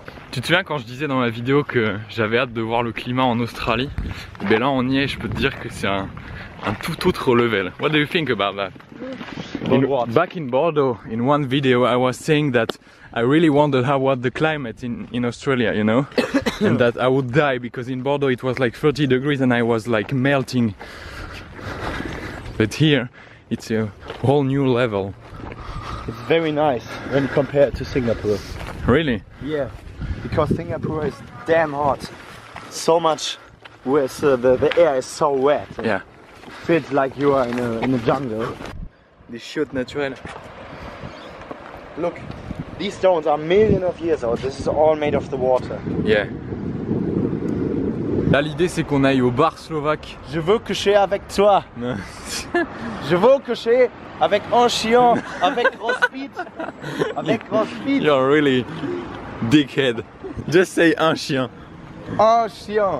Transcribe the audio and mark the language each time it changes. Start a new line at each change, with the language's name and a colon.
French: Tu te souviens quand je disais dans ma vidéo que j'avais hâte de voir le climat en Australie? Ben là on y est, je peux te dire que c'est un tout autre level.
English: What do you think about that? Back in Bordeaux, in one video I was saying that I really wondered how was the climate in Australia, you know? And that I would die because in Bordeaux it was like 30 degrees and I was like melting. But here it's a whole new level. It's very nice when compared to Singapore. Really? Yeah, because Singapore is damn hot. So much with the air is so wet. Yeah. Feels like you are in a jungle.
French: Des chiottes naturelles.
English: Look, these stones are millions of years old. This is all made of the water. Yeah.
French: Là l'idée c'est qu'on aille au bar slovaque. Je veux coucher avec toi. Je veux coucher avec un chien, avec Rospeed, avec Rospeed.
English: You're really dickhead. Just say
French: un chien. Un chien.